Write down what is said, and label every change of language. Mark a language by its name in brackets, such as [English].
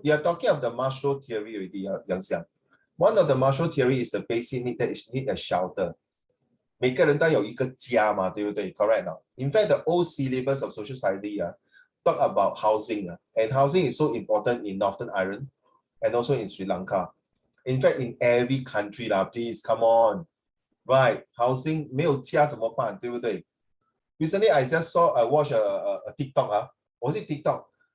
[English] You are talking of the Marshall theory already, Yang Xiang. One of the Marshall theory is the basic need that is need a shelter. [Chinese] 每个人都有一个家嘛，对不对 ？ [English] Correct now. In fact, the old syllabus of social study talk about housing and housing is so important in Northern Ireland and also in Sri Lanka. In fact, in every country please come on, right? Housing [Chinese] 没有家怎么办，对不对 [English] ？Recently, I watched a TikTok. Was it TikTok?